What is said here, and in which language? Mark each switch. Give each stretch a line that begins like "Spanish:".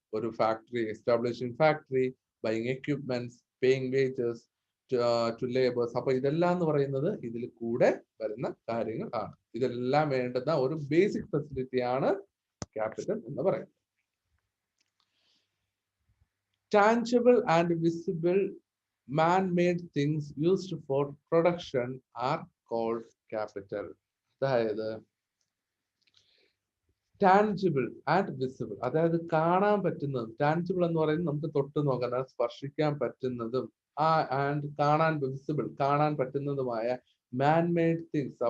English: ഒരു factory, establishing factory, buying equipments, paying wages to labours.
Malayalam: അപ്പൊ ഇതെല്ലാം എന്ന് പറയുന്നത് ഇതിൽ കൂടെ വരുന്ന കാര്യങ്ങൾ ആണ്. ഇതെല്ലാം വേണ്ടുന്ന ഒരു ബേസിക് ഫെസിലിറ്റി ആണ് ക്യാപിറ്റൽ എന്ന് പറയുന്നത്.
English: Tangible and visible man-made things used for production are called capital.
Malayalam: അതായത്
English: tangible and visible,
Malayalam: അതായത് കാണാൻ പറ്റുന്നതും, ടാൻജിബിൾ എന്ന് പറയുന്നത് നമുക്ക് തൊട്ട് നോക്കാൻ സ്പർശിക്കാൻ പറ്റുന്നതും,
English: and visible
Malayalam: കാണാൻ പറ്റുന്നതുമായ
English: Manmade things.